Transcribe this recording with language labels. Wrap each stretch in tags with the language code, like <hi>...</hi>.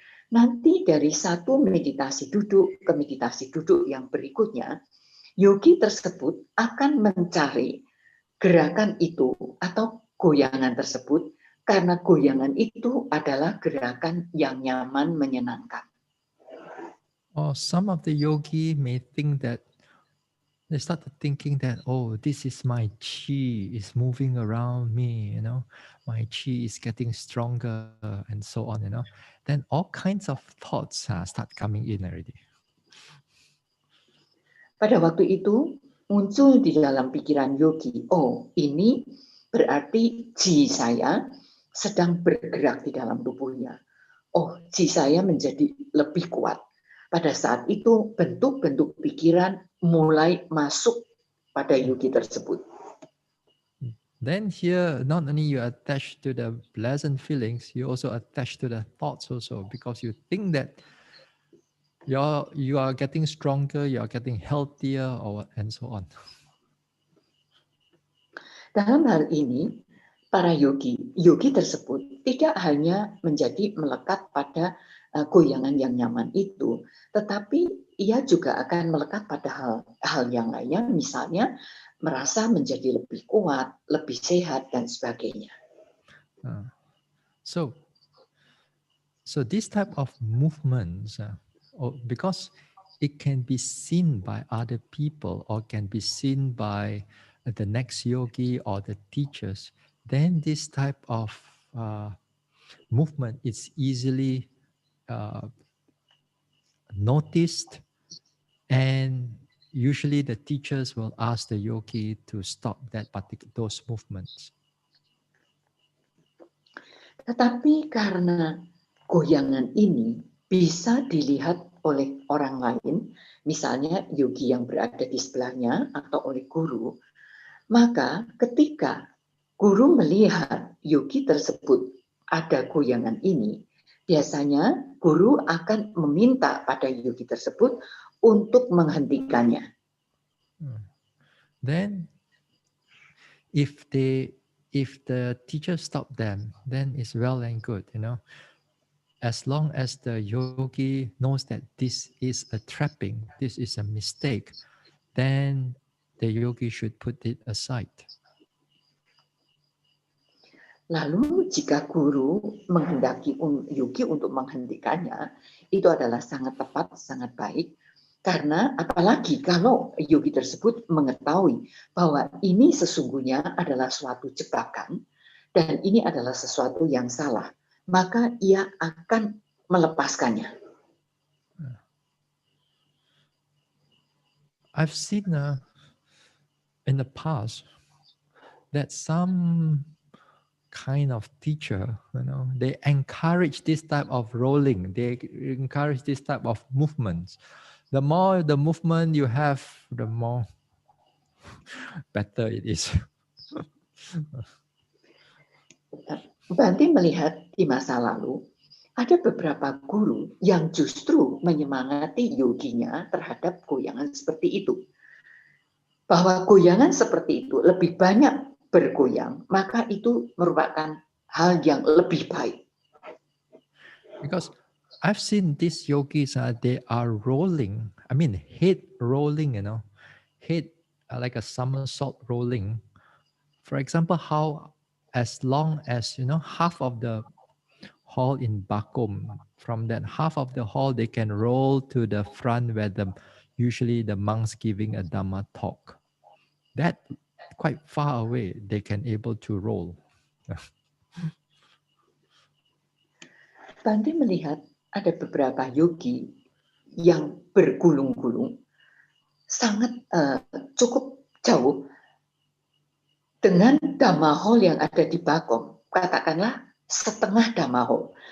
<id>Nanti dari satu meditasi duduk ke meditasi duduk yang berikutnya, yogi tersebut akan mencari gerakan itu atau goyangan tersebut karena goyangan itu adalah gerakan yang nyaman, menyenangkan.</id> <en>Or some of the yogi may think that they start thinking that, oh, this is my chi is moving around me, my chi is getting stronger and so on, then all kinds of thoughts start coming in already.</en> <id>Pada waktu itu muncul di dalam pikiran yogi, oh ini berarti chi saya sedang bergerak di dalam tubuhnya. Oh, chi saya menjadi lebih kuat. Pada saat itu bentuk-bentuk pikiran mulai masuk pada yogi tersebut.</id> <en>Then here, not only you attach to the pleasant feelings, you also attach to the thoughts also, because you think that you are getting stronger, you are getting healthier, and so on.</en> <id>Dalam hal ini, para yogi tersebut tidak hanya menjadi melekat pada goyangan yang nyaman itu, tetapi ia juga akan melekat pada hal yang lainnya, misalnya merasa menjadi lebih kuat, lebih sehat, dan sebagainya.</id> <en>So this type of movements, because it can be seen by other people or can be seen by the next yogi or the teachers, then this type of movement is easily noticed, and usually the teachers will ask the yogi to stop those movements.</en> <id>Tetapi karena goyangan ini bisa dilihat oleh orang lain, misalnya yogi yang berada di sebelahnya atau oleh guru, maka ketika guru melihat yogi tersebut ada goyangan ini, biasanya guru akan meminta pada yogi tersebut untuk menghentikannya.</id> <en>Then if the teacher stop them, then it's well and good, as long as the yogi knows that this is a trapping, this is a mistake, then the yogi should put it aside.</en> <id>Lalu jika guru menghendaki yogi untuk menghentikannya, itu adalah sangat tepat, sangat baik. Karena apalagi kalau yogi tersebut mengetahui bahwa ini sesungguhnya adalah suatu jebakan dan ini adalah sesuatu yang salah, maka ia akan melepaskannya.</id> <en>I've seen in the past that some kind of teacher, they encourage this type of rolling, they encourage this type of movements. The more the movement you have, the more better it is.</en> <id>Bante melihat di masa lalu ada beberapa guru yang justru menyemangati yoginya terhadap goyangan seperti itu. Bahwa goyangan seperti itu lebih banyak bergoyang, maka itu merupakan hal yang lebih baik.</id> <en>Because I've seen these yogis, they are rolling, head rolling, head like a somersault rolling. For example, how as long as, half of the hall in Bakum, from that half of the hall, they can roll to the front where usually the monks giving a Dhamma talk. That quite far away, they can able to roll.</en> <id>Bante melihat ada beberapa yogi yang bergulung-gulung sangat cukup jauh dengan Dhamma Hall yang ada di Bakom, katakanlah setengah Dhamma Hall.</id>